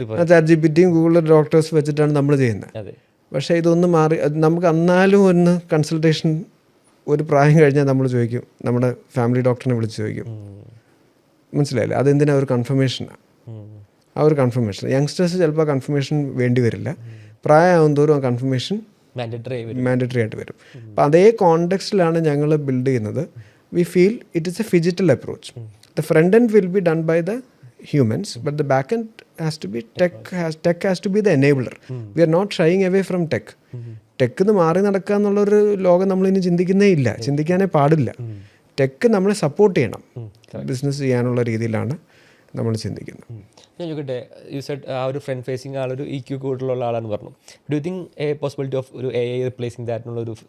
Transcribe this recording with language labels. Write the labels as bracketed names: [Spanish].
[Malayalam] ChatGPTയും ഗൂഗിളിലെ doctors വെച്ചിട്ടാണ് നമ്മൾ ചെയ്യുന്നത്. പക്ഷേ ഇതൊന്നും മാറി, നമുക്ക് എന്നാലും ഒന്ന് കൺസൾട്ടേഷൻ ഒരു പ്രായം കഴിഞ്ഞാൽ നമ്മൾ ചോദിക്കും, നമ്മുടെ ഫാമിലി ഡോക്ടറിനെ വിളിച്ച് ചോദിക്കും. മനസ്സിലായില്ലേ? അതെന്തിനാ? ഒരു കൺഫർമേഷനാണ്. ആ ഒരു കൺഫർമേഷൻ. യങ്സ്റ്റേഴ്സ് ചിലപ്പോൾ കൺഫർമേഷൻ വേണ്ടി വരില്ല, പ്രായമാകും തോറും ആ കൺഫർമേഷൻ മാൻഡറ്ററി ആയിട്ട് വരും. അപ്പം അതേ കോണ്ടെക്സ്റ്റിലാണ് ഞങ്ങൾ ബിൽഡ് ചെയ്യുന്നത്. [English] We feel it is a phygital approach. The front end will be done by the humans, but the back end has to be tech has to be the enabler. We are not shying away from tech. [Malayalam] ടെക്കിന്ന് മാറി നടക്കുക എന്നുള്ളൊരു ലോകം നമ്മളിനി ചിന്തിക്കുന്നേ ഇല്ല, ചിന്തിക്കാനേ പാടില്ല. Tech നമ്മളെ support ചെയ്യണം, business ചെയ്യാനുള്ള രീതിയിലാണ് നമ്മൾ ചിന്തിക്കുന്നത്. ഞാൻ ചോദിക്കട്ടെ, [English] you said [Malayalam] ആ ഒരു ഫ്രണ്ട് ഫേസിങ് ആളൊരു EQ കൂടുതലുള്ള ആളാണെന്ന് പറഞ്ഞു. [English] do you think a possibility of ഒരു AI replacing that എന്നുള്ളൊരു